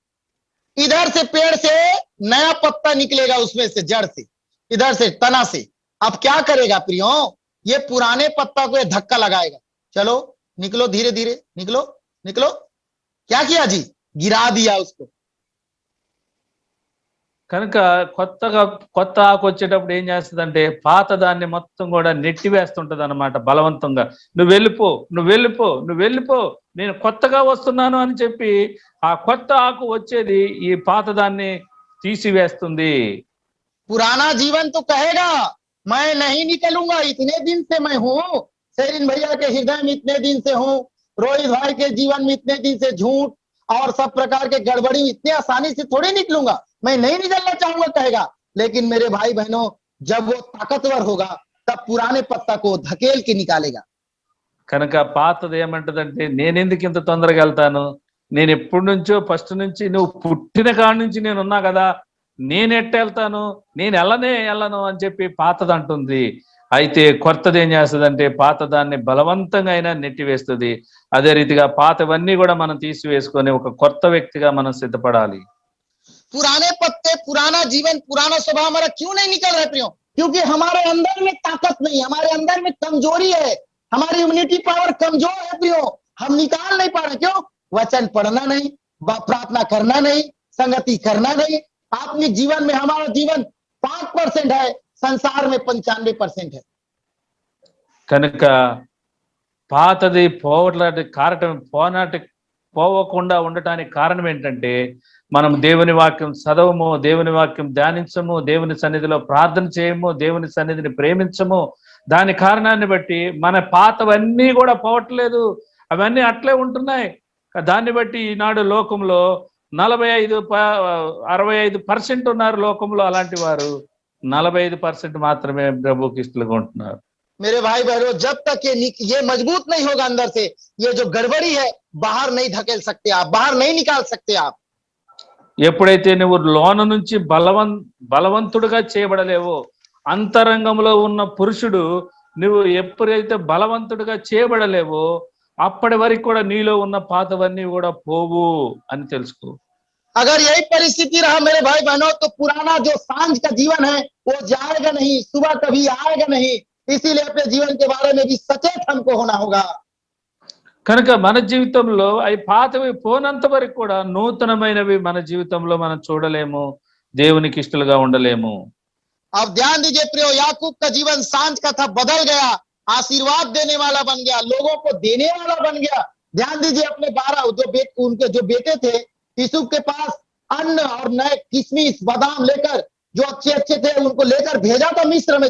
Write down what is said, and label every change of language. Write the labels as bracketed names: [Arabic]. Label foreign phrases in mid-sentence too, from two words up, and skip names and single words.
[Hindi] इधर से पेड़ से नया पत्ता निकलेगा, उसमें से जड़ से, इधर से तना से। अब क्या करेगा प्रियो? ये पुराने पत्ता को ये धक्का लगाएगा, चलो निकलो, धीरे धीरे निकलो, निकलो। क्या किया जी? गिरा दिया उसको। [Telugu] కనుక కొత్త ఆకు వచ్చేటప్పుడు ఏం చేస్తుందంటే పాత దాన్ని మొత్తం కూడా నెట్టివేస్తుంటది అన్నమాట బలవంతంగా. నువ్వు వెళ్ళిపో, నువ్వు వెళ్ళిపో, నువ్వు వెళ్ళిపో, నేను కొత్తగా వస్తున్నాను అని చెప్పి ఆ కొత్త ఆకు వచ్చేది ఈ పాత దాన్ని తీసివేస్తుంది. [Hindi] पुराना जीवन तो कहेगा मैं नहीं निकलूंगा, इतने दिन से मैं हूं, शेरिन भैया के हृदय में इतने दिन से हूं, रोहित भाई के जीवन में इतने दिन से झूठ और सब प्रकार के गड़बड़ी, इतने आसानी से थोड़ी निकलूंगा, मैं नहीं निकलना चाहूंगा कहेगा। लेकिन मेरे भाई बहनों, जब वो ताकतवर होगा तब पुराने पत्ता को धकेल के निकालेगा। [Telugu] కనుక పాతది ఏమంటదంటే నేనెందుకు ఇంత తొందరగా వెళ్తాను, నేను ఎప్పటి నుంచో ఫస్ట్ నుంచి, నువ్వు పుట్టిన కాడి నుంచి నేను ఉన్నా కదా, నేను ఎట్టెళ్తాను, నేను వెళ్ళను అని చెప్పి పాతది అంటుంది. అయితే కొత్తది ఏం చేస్తుందంటే పాత దాన్ని బలవంతంగా అయినా నెట్టివేస్తుంది. అదే రీతిగా పాతవన్నీ కూడా మనం తీసివేసుకొని ఒక కొత్త వ్యక్తిగా మనం సిద్ధపడాలి. [Hindi] पुराने पत्ते, पुराना जीवन, पुराना स्वभाव हमारा क्यों नहीं निकल रहा है प्रियो? क्योंकि हमारे अंदर में ताकत नहीं, हमारे अंदर में कमजोरी है, हमारी [English] immunity power [Hindi] कमजोर है प्रियो, हम निकाल नहीं पा रहे। क्यों? वचन पढ़ना नहीं, प्रार्थना करना नहीं, संगति करना नहीं। आत्मिक जीवन में हमारा जीवन 5% है, संसार में 95% है। [Telugu] కనుక పాతది పోవకుండా ఉండటానికి కారణం ఏంటంటే మనం దేవుని వాక్యం చదవము, దేవుని వాక్యం ధ్యానించము, దేవుని సన్నిధిలో ప్రార్థన చేయము, దేవుని సన్నిధిని ప్రేమించము. దాని కారణాన్ని బట్టి మన పాతవన్నీ కూడా పోవట్లేదు, అవన్నీ అట్లే ఉంటున్నాయి. దాన్ని బట్టి ఈనాడు లోకంలో 65% ఉన్నారు లోకంలో అలాంటి వారు, 45% మాత్రమే ప్రభుకి ఇష్టలుగా ఉంటున్నారు. [Hindi] मेरे भाई बहनों, जब तक ये मजबूत नहीं होगा अंदर से, ये जो गड़बड़ी है बाहर नहीं धकेल सकते आप, बाहर नहीं निकाल सकते आप। [Telugu] ఎప్పుడైతే నువ్వు లోన నుంచి బలవంతుడుగా చేయబడలేవో, అంతరంగంలో ఉన్న పురుషుడు నువ్వు ఎప్పుడైతే బలవంతుడుగా చేయబడలేవో అప్పటి వరకు కూడా నీలో ఉన్న పాతవన్నీ కూడా పోవు అని తెలుసుకో. [Hindi] अगर यही परिस्थिति रहा मेरे भाई बहनों, तो पुराना जो सांझ का जीवन है वो जाएगा नहीं, सुबह कभी आएगा नहीं। इसीलिए अपने जीवन के बारे में भी सचेत हमको होना होगा। [Telugu] కనుక మన జీవితంలో అవి పాతవి పోనంత వరకు కూడా నూతనమైనవి మన జీవితంలో మనం చూడలేము, దేవునికి ఇష్టలుగా ఉండలేము. [Hindi] अब ध्यान दीजिए प्रियो, याकूब का जीवन सांझ का था, बदल गया, आशीर्वाद देने वाला बन गया, लोगों को देने वाला बन गया। ध्यान दीजिए, अपने 12 उनके जो बेटे थे, यूसुफ के पास अन्न और नए किशमिश बादाम लेकर, जो अच्छे अच्छे थे उनको लेकर भेजा था मिस्र में।